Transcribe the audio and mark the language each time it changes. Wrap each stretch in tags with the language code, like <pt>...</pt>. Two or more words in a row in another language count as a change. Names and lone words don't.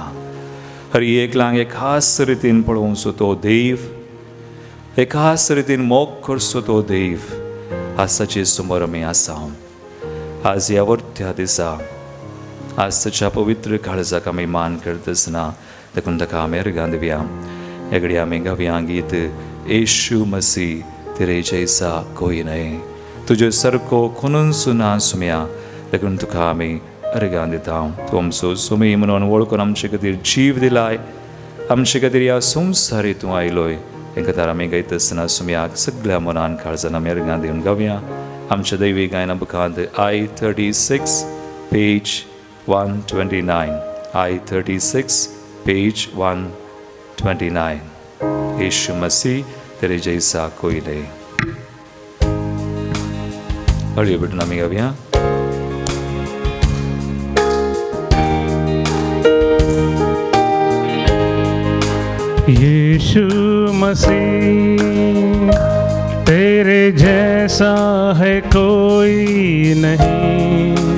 <kok>हर एकल्यांक एक खास रितीन पळोवचो तो देव एक खास रितीन मोग करचो तो देव आज ताचे समोर आमी आसा. आज ह्या वर्त्या दिसा आज ताच्या पवित्र काळजाक आमी मान करता आसतना देखून ताका आमी अर्गां दिवया. एगडी आमी गावया गीत येशू मसीह तेरे जैसा कोई नहीं. तुजे सारको कोणूच ना सुम्या देखून तुका आमी अर्गां दिता. तूं आमचो सुमी म्हणून वळखून आमचे खातीर जीव दिलाय. आमचे खातीर ह्या संवसारी तूं आयलोय. हे खातीर आमी गायता आसतना सुम्याक सगळ्या मनान काळजान आमी अर्गां दिवन गावया. आमच्या दैवी गायना बुकांत I-36 पेज 129 I-36 पेज 129 यीशु मसीह तेरे जैसा कोई नहीं. हळी बिटून आमी गावया.</kok> <hi>यीशु मसीह तेरे जैसा है कोई नहीं.</hi>